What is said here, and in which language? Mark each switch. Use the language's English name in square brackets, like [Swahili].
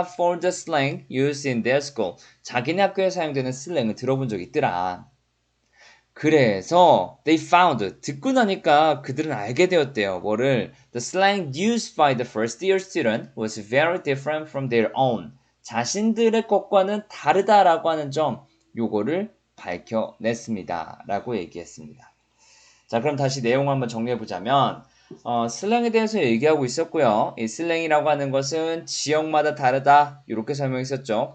[English] for the slang used in their school. [Korean] 자기네 학교에 사용되는 슬랭을 들어본 적이 있더라. 그래서 [English] they found [Korean] 듣고 나니까 그들은 알게 되었대요. 뭐를 [English] the slang used by the first year student was very different from their own. [Korean] 자신들의 것과는 다르다라고 하는 점 요거를 밝혀냈습니다. 라고 얘기했습니다. 자, 그럼 다시 내용 한번 정리해 보자면 슬랭에 대해서 얘기하고 있었고요. 이 슬랭이라고 하는 것은 지역마다 다르다 이렇게 설명했었죠.